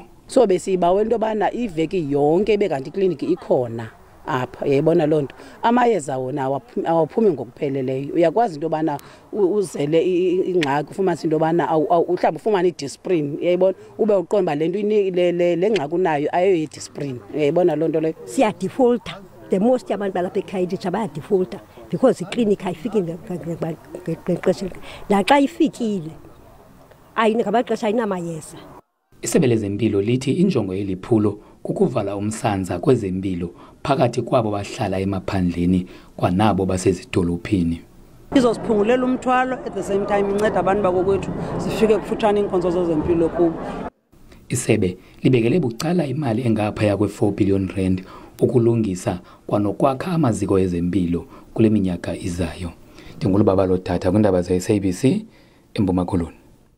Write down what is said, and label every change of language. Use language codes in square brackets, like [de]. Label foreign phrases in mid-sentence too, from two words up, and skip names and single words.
[xh] So besibawa into yobana iveki yonke bekanti ikliniki ikhona apha. Yayibona loo nto. Amayeza wona awaphumi ngokupheleleyo. Uyakwazi into yobana uzele ingxaki ufumanise into yobana mhlawumbi ufumane idisprin. Yayibona ube uqonda le nto le ngxaki unayo ayo yidisprin. Yayibona loo nto leyo. Siyadefaulta. [en] The most [xh] abantu balapha eKhayelitsha bayadefaulta because ikliniki ayifiki ngexesha. Naxa ifikile ngamaxesha ayinamayeza. Isebe lezempilo lithi injongo yeliphulo kukuvala umsanza kwezempilo phakathi kwabo bahlala emaphandleni kwanabo basezidolophini. Izosiphungulela umthwalo [en] at the same time [xh] inceda abantu bakokwethu zifike kufutshane iinkonzo zezempilo kubo. Isebe libekele bucala imali engaphaya kwe-4 billion rand ukulungisa kwanokwakha amaziko ezempilo kule minyaka izayo. Ndingulubaba Lothatha kwiindaba ze-SABC eMpuma Koloni.